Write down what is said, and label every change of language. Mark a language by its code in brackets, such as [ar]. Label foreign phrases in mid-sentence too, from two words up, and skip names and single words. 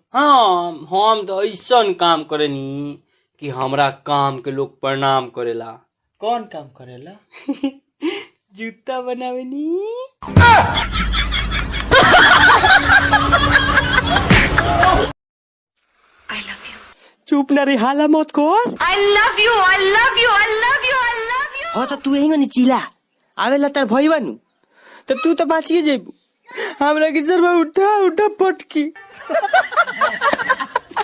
[bho] हम तो ऐसा काम करेनी कि हमरा काम के लोग प्रणाम करेला। कौन काम करेला? जूता बनावेनी। चुप ना रे हाला मत कर। [en] I love you, I love you, I love you, I love you। [bho] हाँ तो तू यही चिल्ला आवेला तार भई बानू तो तू तो बाचिए जेबू हमरा की सर में उठा उठा पटकी।